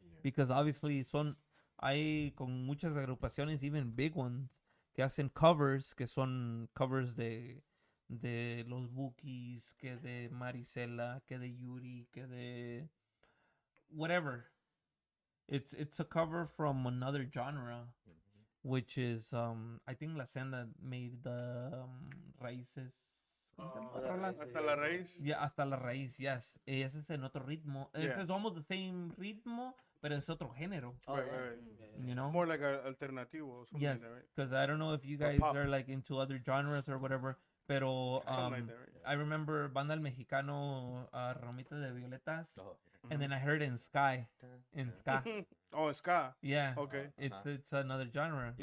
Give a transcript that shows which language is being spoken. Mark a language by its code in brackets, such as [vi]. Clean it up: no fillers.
[es] Because obviously hay con muchas agrupaciones, [en] even big ones, [es] que hacen covers, que son covers de los Bookies, que de Marisela, que de Yuri, que de whatever. [en] It's a cover from another genre, which is I think La Senda made the Raíces. [es] ¿Cómo se llama la rola? Hasta la raíz. Yeah, hasta la raíz, yes. Ese es en otro ritmo. [en] Yeah. [es] Es [en] almost the same [es] ritmo, pero es otro género. [en] Right, right. You know? More like an alternativo or something Yes, like that, right? because I don't know if you Or guys pop. are like into other genres or whatever, pero Something like that, right? I remember Banda El Mexicano, Ramita de Violetas, Oh, and then I heard in Sky, in Ska. Oh, it's ska. Yeah, Okay. it's another genre.